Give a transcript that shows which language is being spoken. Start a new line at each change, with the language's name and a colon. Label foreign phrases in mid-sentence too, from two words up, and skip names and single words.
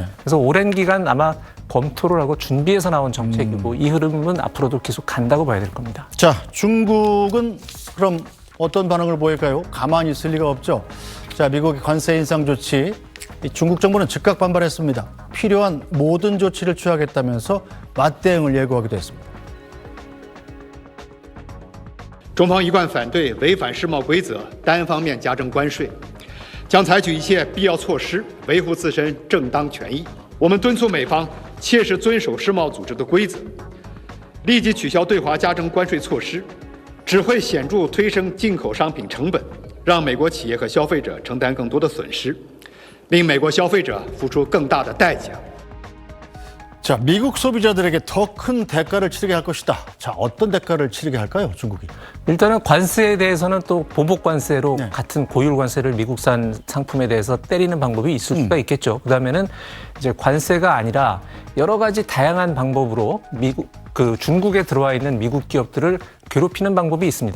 Korean: 그래서 오랜 기간 아마 검토를 하고 준비해서 나온 정책이고 이 흐름은 앞으로도 계속 간다고 봐야 될 겁니다. 자, 중국은 그럼 어떤 반응을 보일까요? 가만히 있을 리가 없죠. 자, 미국의 관세 인상 조치, 이 중국 정부는 즉각 반발했습니다. 필요한 모든 조치를 취하겠다면서 맞대응을 예고하기도 했습니다.
Chinese: 中方一贯反对违反世贸规则、单方面加征关税，将采取一切必要措施维护自身正当权益。我们敦促美方切实遵守世贸组织的规则，立即取消对华加征关税措施，只会显著推升进口商品成本，让美国企业和消费者承担更多的损失。令美国消费者付出更大的代价。
Korean: 자, 미국 소비자들에게 더 큰 대가를 치르게 할 것이다. 자, 어떤 대가를 치르게 할까요, 중국이? 일단은 관세에 대해서는 또 보복 관세로 네. 같은 고율 관세를 미국산 상품에 대해서 때리는 방법이 있을 수가 있겠죠. 그다음에는 이제 관세가 아니라 여러 가지 다양한 방법으로 중국에 들어와 있는 미국 기업들을 괴롭히는 방법이 있습니다.